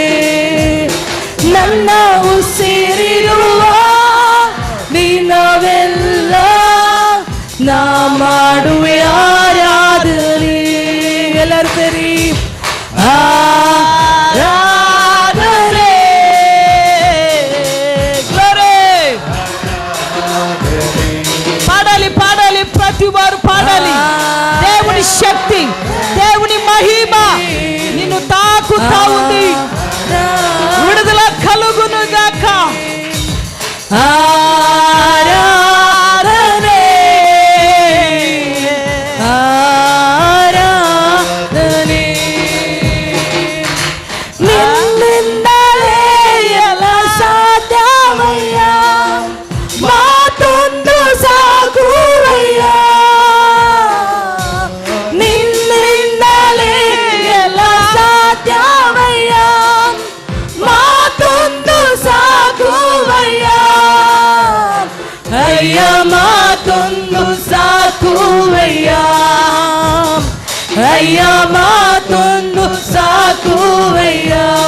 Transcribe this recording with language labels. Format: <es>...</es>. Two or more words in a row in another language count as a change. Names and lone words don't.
<kn>ನನ್ನ ಉಸಿರಿರುವ ದಿನವೆಲ್ಲ ನಾ ಮಾಡುವೆ ಆರಾಧನೆ. ಎಲ್ಲರೂ ಸರಿ ಆರಾಧನೆ.</kn> <te>పాడాలి పాడాలి, ప్రతి వారు పాడాలి. దేవుని శక్తి, దేవుని మహిమ నిన్ను తాకుతా ఉంది. విడుదల కలుగును గాక. ఆరాధనే ఆరాధనే.</te> <kn>ನಿನ್ನಿಂದಲೇ ಎಲ್ಲ ಸಾಧ್ಯವಯ್ಯಾ, మాతొంದು ಸಾಕುವಯ್ಯಾ. ನಿನ್ನಿಂದಲೇ ಎಲ್ಲ ಸಾಧ್ಯವಯ್ಯಾ, ಮಾತೊಂದು ಸಾಕುವಯ್ಯಾ. ಅಯ್ಯ ಮಾತೊಂದು ಸಾಕುವಯ್ಯಾ, ಅಯ್ಯ ಮಾತೊಂದು ಸಾಕುವಯ್ಯಾ.</kn>